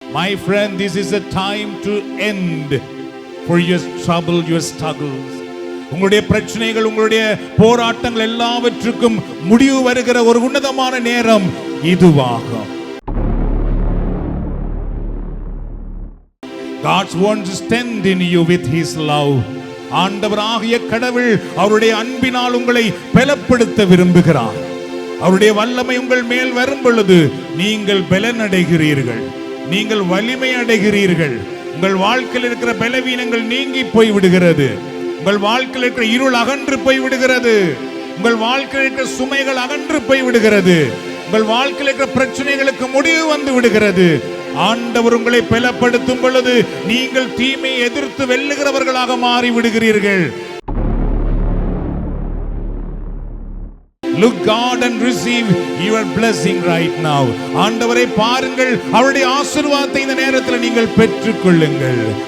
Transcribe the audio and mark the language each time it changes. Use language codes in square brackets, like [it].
[en] My friend, this is a time to end for your trouble, your struggles. [ta] உங்களுடைய பிரச்சனைகள், உங்களுடைய போராட்டங்கள் எல்லாவற்றுக்கும் முடிவு வருகிற ஒரு உன்னதமான நேரம் இதுவாகும். [en] God wants to strengthen you with his love. [ta] ஆண்டவராகிய கடவுள் அவருடைய அன்பினால் உங்களை பலப்படுத்த விரும்புகிறார். அவருடைய வல்லமை உங்கள் மேல் வரும் பொழுது நீங்கள் பலனடைகிறீர்கள், நீங்கள் வலிமை அடைகிறீர்கள். உங்கள் வாழ்க்கையில் இருக்கிற பலவீனங்கள் நீங்கி போய் விடுகிறது. உங்கள் வாழ்க்கையில் இருக்கிற இருள் அகன்று போய் விடுகிறது. உங்கள் வாழ்க்கையில் இருக்கிற சுமைகள் அகன்று போய் விடுகிறது. உங்கள் வாழ்க்கையில் இருக்கிற பிரச்சனைகளுக்கு முடிவு வந்து விடுகிறது. ஆண்டவர் உங்களை பலப்படுத்தும் பொழுது நீங்கள் தீமையை எதிர்த்து வெல்லுகிறவர்களாக மாறி விடுகிறீர்கள். [en] Look God and receive your blessing right now. [ta] ஆண்டவரை பாருங்கள், அவருடைய ஆசீர்வாதத்தை இந்த நேரத்தில் நீங்கள் பெற்றுக் கொள்ளுங்கள்.